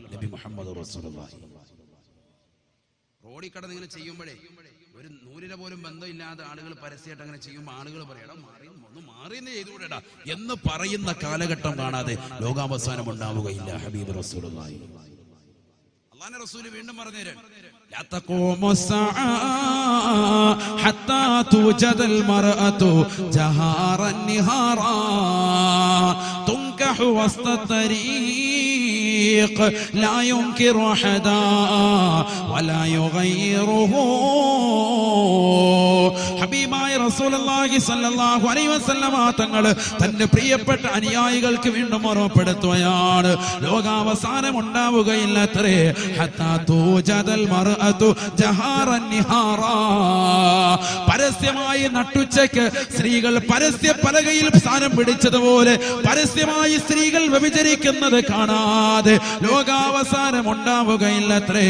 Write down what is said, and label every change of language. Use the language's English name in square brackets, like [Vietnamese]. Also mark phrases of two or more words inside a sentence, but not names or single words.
[Malayalam] നബി മുഹമ്മദ് റസൂലുള്ളാഹി റോഡിൽ കടന്ന് ഇങ്ങനെ ചെയ്യുമ്പോഴേ ഒരു നൂലിലെ പോലും ബന്ധമില്ലാതെ ആളുകൾ പരസ്യമായിട്ട് അങ്ങനെ ചെയ്യുമ്പോൾ ആളുകൾ പറയടാ ഒന്ന് മാറിയെന്ന് ചെയ്തുകൂടെടാ എന്ന് പറയുന്ന കാലഘട്ടം കാണാതെ ലോകാവസാനം ഉണ്ടാവുകയില്ല. ഹബീബ് റസൂലുള്ളാഹി. അല്ലാഹുവിന്റെ റസൂൽ വീണ്ടും പറഞ്ഞുതരാൻ [Arabic] لا تقوم الساعة حتى توجد المرأة جهارا نهارا تنكح وسط الطريق لا ينكر أحدا ولا يغيره. [Malayalam] ഹബീബായ റസൂലുള്ളാഹി [Arabic] صلى الله عليه وسلم [Malayalam] തങ്ങൾ തന്റെ പ്രിയപ്പെട്ട അനുയായികൾക്ക് വീണ്ടും ഓർമ്മപ്പെടുത്തുകയാണ്, ലോകാവസാനം ഉണ്ടാവുകയില്ലത്രേ. [Arabic] حتى توجد المرأة جهارا نهارا, [Malayalam] പരസ്യമായി നട്ടുച്ചയ്ക്ക് സ്ത്രീകൾ പരസ്യ പലകയിൽ സ്ഥാനം പിടിച്ചതുപോലെ പരസ്യമായി സ്ത്രീകൾ വ്യഭിചരിക്കുന്നത് കാണാതെ ലോകാവസാനം ഉണ്ടാവുകയില്ലത്രേ.